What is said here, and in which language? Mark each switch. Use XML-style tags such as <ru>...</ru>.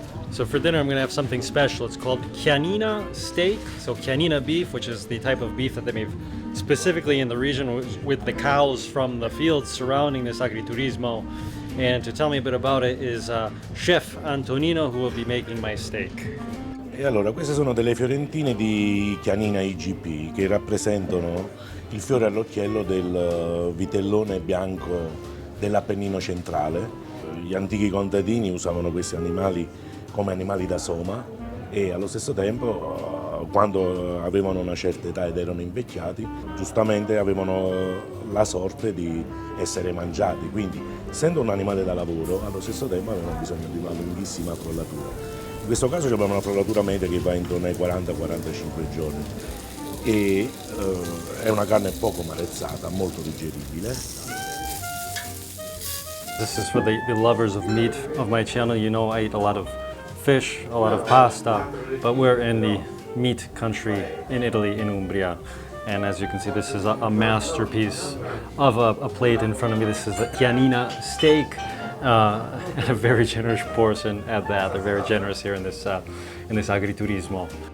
<en>So for dinner, I'm going to have something special. It's called chianina steak. So chianina beef, which is the type of beef that they make specifically in the region with the cows from the fields surrounding this agriturismo. And to tell me a bit about it is Chef Antonino, who will be making my steak.</en> <it>E allora, queste sono delle fiorentine di chianina IGP che rappresentano il fiore all'occhiello del vitellone bianco dell'Appennino centrale. Gli antichi contadini usavano questi animali come animali da soma e allo stesso tempo, quando avevano una certa età ed erano invecchiati, giustamente avevano la sorte di essere mangiati. Quindi, essendo un animale da lavoro, allo stesso tempo avevano bisogno di una lunghissima frollatura. In questo caso abbiamo una frollatura media che va intorno ai 40-45 giorni e è una carne poco marezzata, molto digeribile.</it> <en>This is for the lovers of meat of my channel. You know I eat a lot of fish, a lot of pasta, but we're in the meat country in Italy, in Umbria. And as you can see, this is a masterpiece of a plate in front of me. This is the chianina steak, and a very generous portion at that. They're very generous here in this agriturismo.</en>